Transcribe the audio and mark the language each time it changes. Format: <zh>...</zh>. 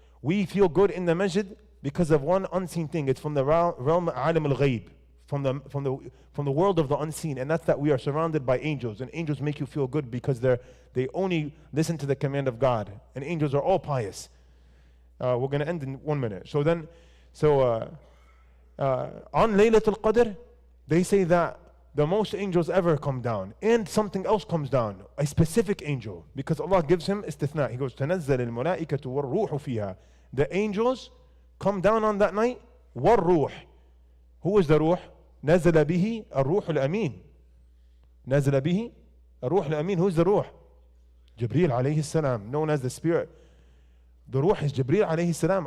<en>We feel good in the masjid because of one unseen thing. It's from the realm alim al-ghayb, from the world of the unseen, and that's that we are surrounded by angels, and angels make you feel good because they only listen to the command of God, and angels are all pious. We're going to end in 1 minute. So on Laylatul Qadr, they say that the most angels ever come down, and something else comes down, a specific angel, because Allah gives him istithna. He goes,</en> <ar>تَنَزَّلِ الْمَلَائِكَةُ وَالْرُوحُ فِيهَا.</ar> <en>The angels come down on that night.</en> <ar>وَالْرُوحُ.</ar> <en>Who is the ruh?</en> <ar>نَزَلَ بِهِ الرُّوحُ الْأَمِينُ. نَزَلَ بِهِ الرُّوحُ الْأَمِينُ.</ar> <en>Who is the ruh? Jibreel alayhi salam, known as the spirit. The ruh is Jibreel alayhi salam.</en>